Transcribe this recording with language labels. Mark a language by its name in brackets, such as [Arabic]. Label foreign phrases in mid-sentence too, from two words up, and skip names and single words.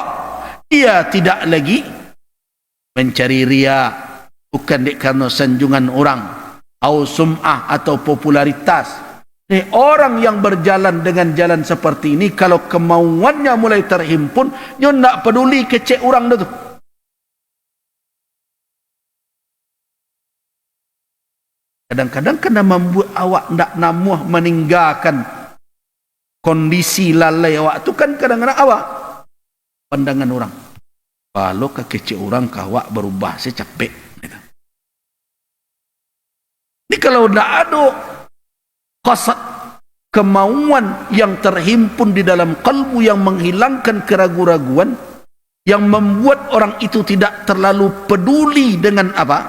[Indonesian] Ia tidak lagi mencari riya, bukan karena sanjungan orang, atau sum'ah atau popularitas. Ini orang yang berjalan dengan jalan seperti ini, kalau kemauannya mulai terhimpun, dia tak peduli kecek orang itu. Kadang-kadang kena membuat awak tak namuh meninggalkan kondisi lalai awak tu kan, kadang-kadang awak pandangan orang. Kalau kecek orang awak berubah, saya capek. Ini kalau tak ada qasad, kemauan yang terhimpun di dalam kalbu yang menghilangkan keraguan-raguan, yang membuat orang itu tidak terlalu peduli dengan apa?